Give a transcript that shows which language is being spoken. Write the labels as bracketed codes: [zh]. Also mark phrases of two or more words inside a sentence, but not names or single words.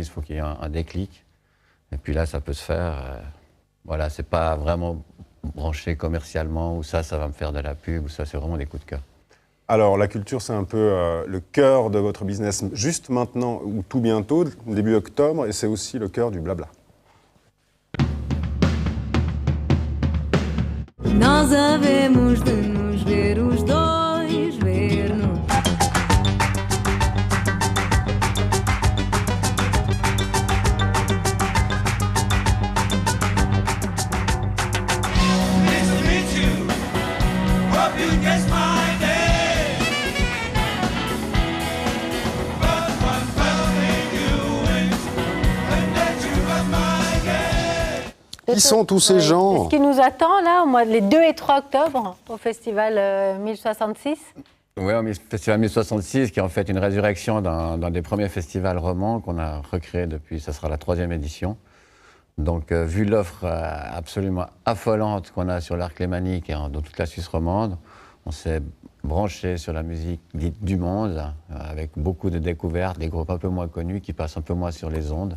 [fr] Il faut qu'il y ait un déclic. Et puis là, ça peut se faire. Voilà, c'est pas vraiment branché commercialement, ou ça va me faire de la pub, ou ça, c'est vraiment des coups de cœur. Alors, la culture, c'est un peu le cœur de votre business, juste maintenant, ou tout bientôt, début octobre, et c'est aussi le cœur du blabla. [pt] Nós havemos de nos ver os dois, ver-nos. [en] Nice to meet you. Hope you guess my name. But one fell in you and that you got my game. [fr] Qui sont tous ces gens? C'est ce qui nous attend là, les 2 et 3 octobre, au festival 1066. Oui, au Festival 1066, qui est en fait une résurrection d'un des premiers festivals romans qu'on a recréé depuis, ça sera la 3e édition. Donc, vu l'offre absolument affolante qu'on a sur l'Arc lémanique et dans toute la Suisse romande, on s'est branché sur la musique dite du monde, avec beaucoup de découvertes, des groupes un peu moins connus qui passent un peu moins sur les ondes.